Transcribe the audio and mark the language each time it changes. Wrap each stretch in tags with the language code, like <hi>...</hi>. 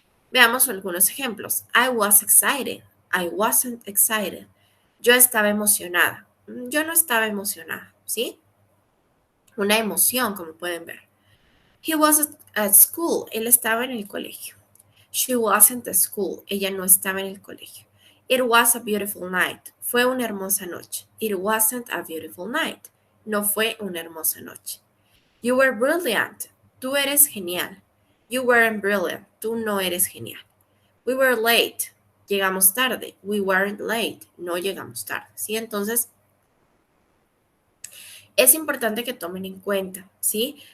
<en>Veamos algunos ejemplos. I was excited. I wasn't excited.</en> <es>Yo estaba emocionada. Yo no estaba emocionada, ¿sí? Una emoción, como pueden ver.</es> <en>He was at school.</en> <es>Él estaba en el colegio.</es> <en>She wasn't at school.</en> <es>Ella no estaba en el colegio.</es> <en>It was a beautiful night.</en> <es>Fue una hermosa noche.</es> <en>It wasn't a beautiful night.</en> <es>No fue una hermosa noche.</es> <en>You were brilliant.</en> <es>Tú eres genial.</es> <en>You weren't brilliant.</en> <es>Tú no eres genial.</es> <en>We were late.</en> <es>Llegamos tarde.</es> <en>We weren't late.</en> <es>No llegamos tarde. ¿Sí? Entonces, es importante que tomen en cuenta, ¿sí?</es>